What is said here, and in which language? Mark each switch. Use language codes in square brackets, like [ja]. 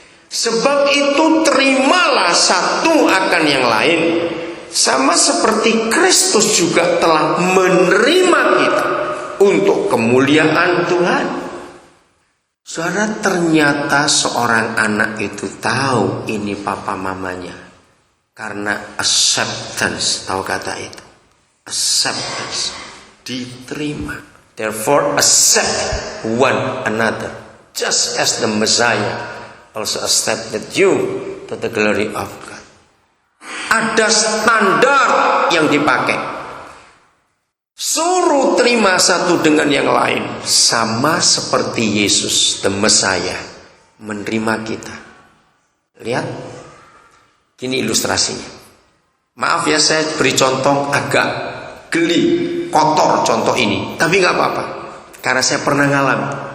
[id] Sebab itu terimalah satu akan yang lain, sama seperti Kristus juga telah menerima kita untuk kemuliaan Tuhan. Saudara, ternyata seorang anak itu tahu ini papa mamanya karena acceptance. Tahu kata itu? Acceptance. Diterima. [en] Therefore accept one another, just as the Messiah also accepted you to the glory of God. [id] Ada standar yang dipakai. Suruh terima satu dengan yang lain, sama seperti Yesus, the Messiah, menerima kita. Lihat, ini ilustrasinya. Maaf ya, saya beri contoh agak geli, kotor contoh ini, tapi nggak apa-apa, karena saya pernah ngalami.